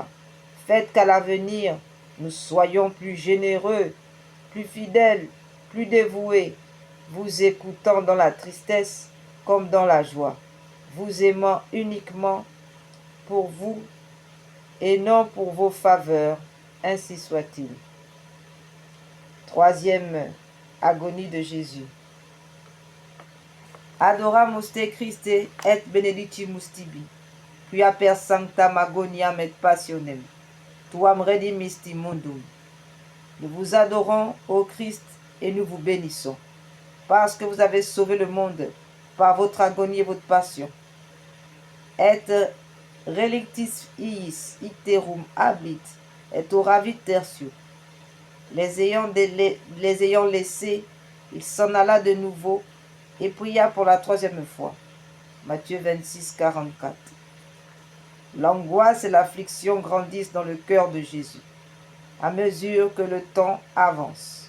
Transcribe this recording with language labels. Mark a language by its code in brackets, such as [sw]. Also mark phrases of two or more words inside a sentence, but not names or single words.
[fr] Faites qu'à l'avenir, nous soyons plus généreux, plus fidèles, plus dévoués, vous écoutant dans la tristesse comme dans la joie, vous aimant uniquement pour vous et non pour vos faveurs, ainsi soit-il. Troisième agonie de Jésus. [la] Adoramus te Christe et benedicimus tibi, quia per sanctam agoniam et passionem, tuam redimisti mundum. [fr] Nous vous adorons, ô Christ, et nous vous bénissons, parce que vous avez sauvé le monde par votre agonie et votre passion. [la] Et relictis iis icterum habit, et oravit tertio. [fr] Les ayant laissés, il s'en alla de nouveau et pria pour la troisième fois. Matthieu 26, 44. L'angoisse et l'affliction grandissent dans le cœur de Jésus, à mesure que le temps avance.